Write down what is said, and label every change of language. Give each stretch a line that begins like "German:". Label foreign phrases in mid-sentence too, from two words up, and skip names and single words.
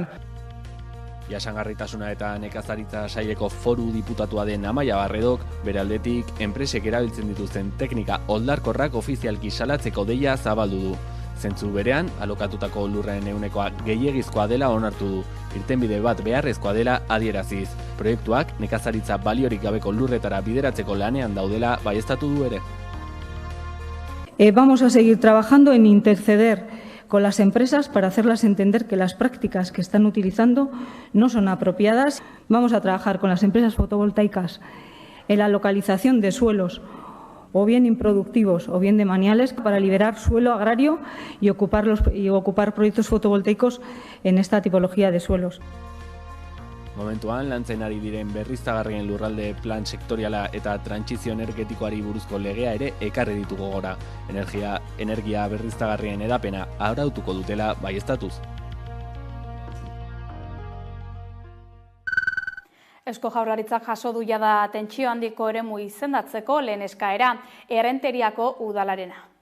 Basque: Jasangarritasuna eta nekazaritza saileko foru diputatua den Amaia Barredok, bere aldetik, enpresek erabiltzen dituzten teknika oldarkorrak ofizialki salatzeko deia zabaldu du. Zentzu berean, alokatutako lurren ehunekoa gehiegizkoa dela onartu du. Irtenbide bat beharrezkoa dela adieraziz. Proiektuak nekazaritza baliorik gabeko lurretara bideratzeko lanean daudela baieztatu du ere.
Spanish: Vamos a seguir trabajando en interceder con las empresas para hacerlas entender que las prácticas que están utilizando no son apropiadas. Vamos a trabajar con las empresas fotovoltaicas en la localización de suelos o bien improductivos o bien de maniales para liberar suelo agrario y ocupar proyectos fotovoltaicos en esta tipología de suelos.
Basque: Momentuan, lantzen ari diren berriztagarrien lurralde plan sektoriala eta trantsizio energetikoari buruzko legea ere ekarri ditugu gora. Energia berriztagarrien edapena arautuko dutela baieztatuz. Eusko Jaurlaritzak jaso du jada tentsio handiko eremu izendatzeko lehen eskaera, Errenteriako udalarena.